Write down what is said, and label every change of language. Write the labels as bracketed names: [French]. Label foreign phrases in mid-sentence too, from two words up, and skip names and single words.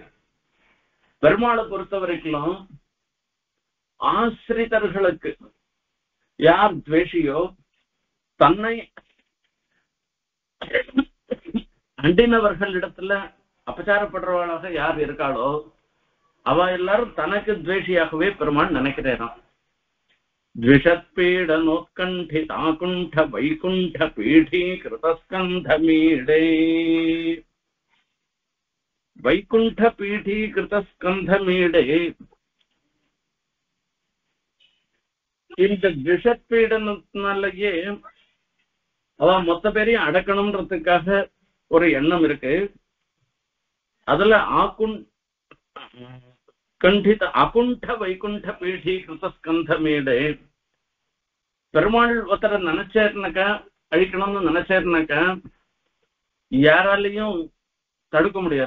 [Tamil] பெருமாளை பொறுத்த வரைக்கும் ஆசிரிதர்களுக்கு யார் துவேஷியோ, தன்னை அண்டினவர்களிடத்துல அபச்சாரப்படுறவளாக யார் இருக்காளோ அவ எல்லாரும் தனக்கு துவேஷியாகவே பெருமாள் நினைக்கிறேன். [Sanskrit] द्विषत्पीड नोत्कण्ठिताकुण्ठ वैकुण्ठ पीठीकृतस्कन्धमीडे वैकुण्ठ पीठीकृतस्कन्धमीडे [Tamil] இந்த द्विषत्पीडனத்தினாலேயே அவ மொத்த பேரையும் அடக்கணும்ன்றதுக்காக ஒரு எண்ணம் இருக்கு. அதுல [Sanskrit] कण्ठित अकुण्ठ वैकुण्ठ पीठी कृतस्कन्धमीडे [Tamil] பெருமாள் ஒருத்தரை நினைச்சேர்னாக்கா, அழிக்கணும்னு நினைச்சேர்னாக்கா யாராலையும் தடுக்க முடியாது.